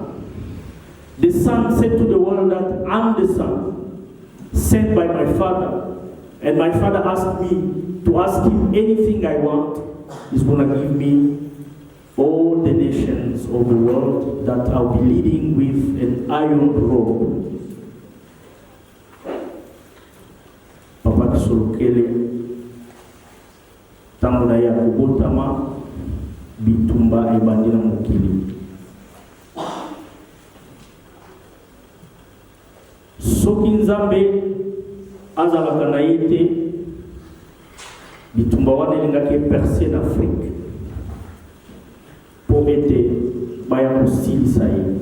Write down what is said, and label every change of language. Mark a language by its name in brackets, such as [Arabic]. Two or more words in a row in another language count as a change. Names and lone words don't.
[English] The Son said to the world that I'm the Son, sent by my Father. And my Father asked me to ask Him anything I want. He's going to give me all the nations of the world that I'll be leading with an iron rod. [Lingala] Papa Kisolokele tango na ya kubotama bitumba ebandi na mokili. Soki Nzambe azalaka na ye te, bitumba wana elingaki [French] percé d'Afrique [Lingala] po ete baya kosilisa ye.